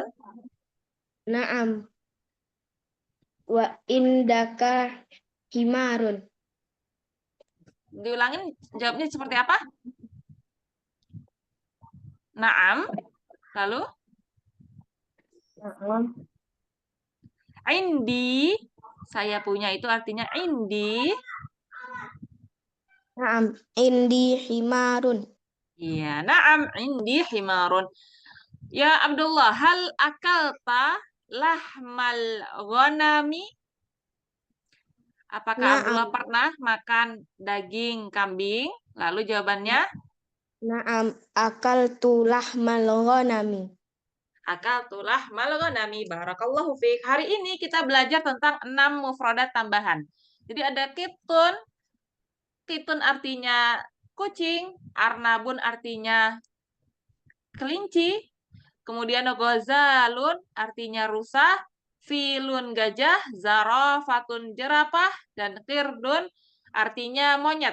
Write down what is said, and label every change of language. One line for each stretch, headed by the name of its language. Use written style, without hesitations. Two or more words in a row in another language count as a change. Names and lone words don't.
Arabic: نعم. وعندك حمار.
Indonesian: Diulangin jawabnya seperti apa? Naam. Lalu
Arabic: نعم.
Indonesian: indi, saya punya itu artinya indi.
Arabic: نعم. عندي حمار. Iya, نعم عندي حمار. يا عبد الله، هل أكلت لحم الغنم?
Indonesian: Apakah
Arabic: نعم.
Indonesian: Abdullah pernah makan daging kambing? Lalu jawabannya,
Arabic: نعم. أكلت لحم الغنم. أكلت لحم الغنم. بارك الله فيك.
Indonesian: Hari ini kita belajar tentang 6 mufradat tambahan. Jadi ada kitun, kitun artinya kucing, arnabun artinya kelinci, kemudian gozalun artinya rusa, filun gajah, zarafatun jerapah, dan kirdun artinya monyet.